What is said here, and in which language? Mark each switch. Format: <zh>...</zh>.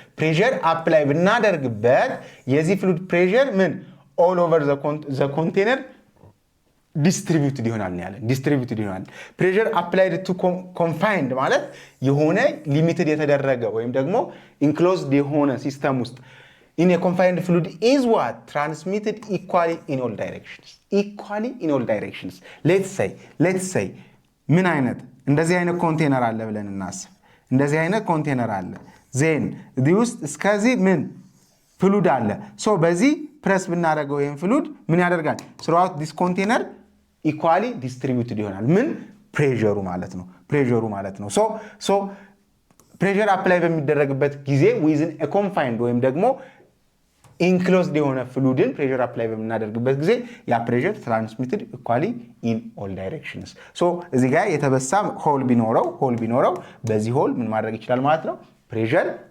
<am>ፕሬሸር አፕላይ ብናደርግበት የዚህ ፍሉድ ፕሬሸር ምን</am> <en>ኦል ኦቨር ዘ ኮንቴነር</en> <am>ዲስትሪቢዩትድ ይሆናል ነው ያለን። ዲስትሪቢዩትድ ይሆናል። ፕሬሸር አፕላይድ ቱ ኮንፋይንድ ማለት የሆነ ሊሚትድ የተደረገ ወይም ደግሞ ኢንክሎዝድ የሆነ ሲስተም ውስጥ</am> <en>in a confined fluid is what? Transmitted equally in all directions. let's say</en> <am>ምን አይነት እንደዚህ አይነት ኮንቴነር አለ ብለን እናስብ። እንደዚህ አይነት ኮንቴነር አለ። ዜን እዚህ ውስጥ እስከዚህ ምን ፍሉድ አለ። ሶ በዚህ ፕረስ ብናደርገው ይሄን ፍሉድ ምን ያደርጋል?</am> <en>throughout this container equally distributed</en> <am>ይሆናል። ምን ፕሬሸሩ ማለት ነው። ሶ ፕሬሸር አፕላይ በሚደረግበት ጊዜ</am> <en>within a confined</en> <am>ወይም ደግሞ ኢንክሎዝድ የሆነ ፍሉድን ፕሬሸር አፕላይ በምናደርግበት ጊዜ ያ ፕሬሸር</am> <en>ትራንስሚትድ ኢኳሊ ኢን ኦል ዳይሬክሽንስ።</en> <am>ሶ እዚህ ጋር የተበሳ ሆል ቢኖረው በዚህ ሆል ምን ማድረግ ይችላል ማለት ነው? ፕሬሸር</am>